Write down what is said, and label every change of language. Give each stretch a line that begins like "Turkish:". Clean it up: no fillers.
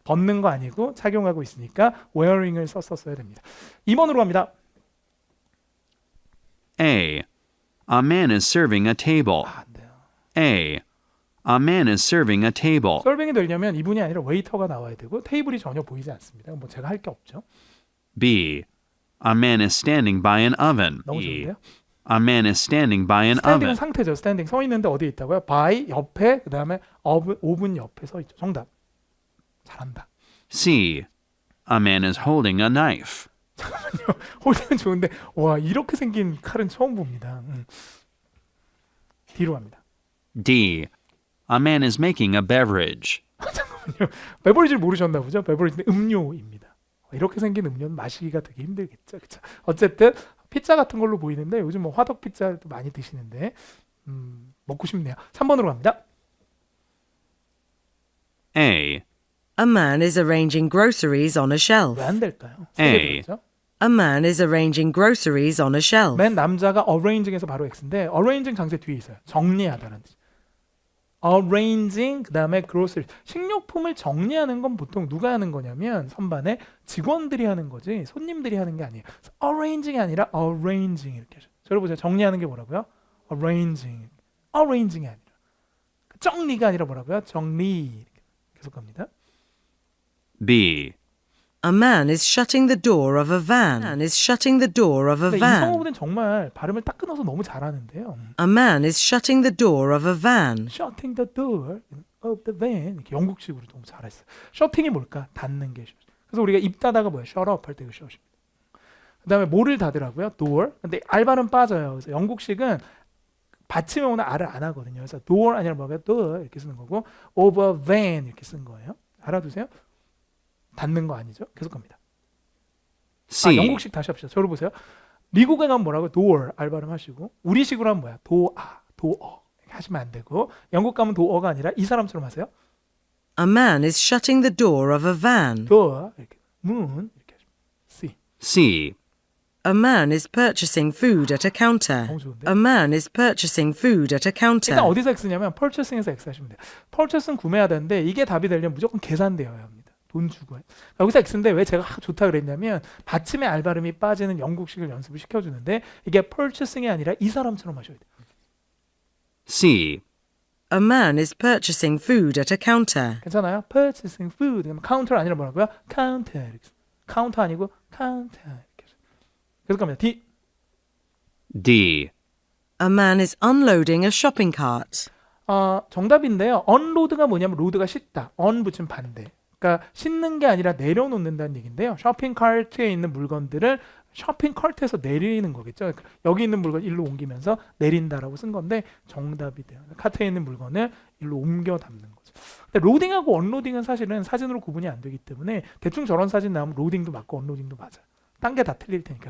Korean: 벗는 거 아니고 착용하고 있으니까 wearing을 썼어야 됩니다. 2번으로 갑니다.
English: A. A man is serving a table.
Korean: 안 돼요.
English: A. A man is serving a table.
Korean: 서빙이 되려면 이분이 아니라 웨이터가 나와야 되고 테이블이 전혀 보이지 않습니다. 뭐 제가 할 게 없죠.
English: B. A man is standing by an oven.
Korean: 너무
English: E.
Korean: 좋은데요?
English: A man is standing by an
Korean: 스탠딩은
English: oven.
Korean: 상태죠. 스탠딩 서 있는데 어디에 있다고요? by 옆에 그 다음에 오븐 옆에 서 있죠. 정답. 잘한다.
English: C. A man is holding a knife.
Korean: 홀딩은 좋은데 와 이렇게 생긴 칼은 처음 봅니다. 뒤로 갑니다.
English: D. A man is making a beverage.
Korean: 베버리지를 모르셨나 보죠? 베버리지는 음료입니다. 이렇게 생긴 음료는 마시기가 되게 힘들겠죠. 그쵸? 어쨌든 피자 같은 걸로 보이는데 요즘 뭐 화덕 피자도 많이 드시는데 먹고 싶네요. 3번으로 갑니다.
English: A. A man is arranging groceries on a shelf.
Korean: 왜 안 될까요?
English: A. A man is arranging groceries on a shelf.
Korean: 맨 남자가 arranging에서 바로 X인데 arranging 장세 뒤에 있어요. 정리하다라는 뜻. arranging 그다음에 grocery. 식료품을 정리하는 건 보통 누가 하는 거냐면 선반에 직원들이 하는 거지 손님들이 하는 게 아니에요. arranging이 아니라 arranging 이렇게 하죠. 저를 보세요. 정리하는 게 뭐라고요? arranging이 아니라 정리가 아니라 뭐라고요? 정리. 이렇게 계속 갑니다.
English: B. A man is shutting the door of a van. A man is shutting the door of a
Korean: 근데
English: van.
Korean: 이성호는 정말 발음을 딱 끊어서 너무 잘하는데요.
English: A man is shutting the door of a van. shutting the door of the van
Korean: 이렇게 영국식으로 너무 잘했어요. shutting이 뭘까? 닫는 게. 그래서 우리가 입 닫아가 뭐예요? shut up 할 때 그 shut입니다. 그다음에 뭐를 닫으라고요? door. 근데 알발음 빠져요. 그래서 영국식은 받침에 오는 알을 안 하거든요. 그래서 door 아니라 뭐가 door 이렇게 쓰는 거고
English: of a van
Korean: 이렇게 쓴 거예요. 알아두세요. 닫는 거 아니죠? 계속 갑니다.
English: C.
Korean: 영국식 다시 합시다. 저를 보세요. 미국에 가면 뭐라고? door 알발음 하시고 우리식으로 하면 뭐야? door 하시면 안 되고 영국 가면 door가 아니라 이 사람처럼 하세요.
English: A man is shutting the door of a van.
Korean: door 이렇게 moon 이렇게 하시면 C.
English: C. A man is purchasing food at a counter.
Korean: 너무 좋은데?
English: A man is purchasing food at a counter.
Korean: 일단 어디서 X냐면 purchasing에서 X 하시면 돼요. purchase는 구매하다인데 이게 답이 되려면 무조건 계산되어야 합니다. 돈 주고 해요. 여기서 X인데 왜 제가 좋다 그랬냐면 받침에 알 발음이 빠지는 영국식을 연습을 시켜주는데 이게 purchasing이 아니라 이 사람처럼 하셔야 돼요.
English: C. A man is purchasing food at a counter.
Korean: 괜찮아요? purchasing food 그러면 counter 아니라 뭐라고요? counter 이렇게 써요. counter 아니고 counter 이렇게 써요. 계속 갑니다. D.
English: D. A man is unloading a shopping cart.
Korean: 정답인데요. unload가 뭐냐면 load가 싣다. on 붙이면 반대. 그러니까 싣는 게 아니라 내려놓는다는 얘기인데요. 쇼핑 카트에 있는 물건들을 쇼핑 카트에서 내리는 거겠죠. 그러니까 여기 있는 물건 일로 옮기면서 내린다라고 쓴 건데 정답이 돼요. 카트에 있는 물건을 일로 옮겨 담는 거죠. 근데 로딩하고 언로딩은 사실은 사진으로 구분이 안 되기 때문에 대충 저런 사진 나오면 로딩도 맞고 언로딩도 맞아요. 딴 게 다 틀릴 테니까.